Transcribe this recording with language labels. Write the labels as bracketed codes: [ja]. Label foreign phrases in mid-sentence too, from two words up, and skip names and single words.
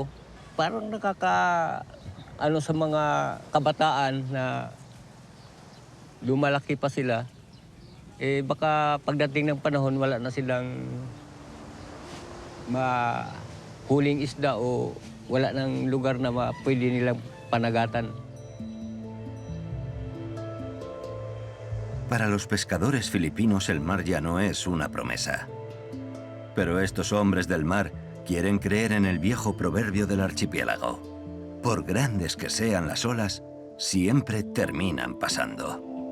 [tl] Parang ano sa mga kabataan na lumalaki pa sila, eh baka pagdating ng panahon wala na silang mahuling isda o wala nang lugar na pwede nilang panagatan. [es] Para los pescadores filipinos el mar ya no es una promesa. Pero estos hombres del mar quieren creer en el viejo proverbio del archipiélago. Por grandes que sean las olas, siempre terminan pasando.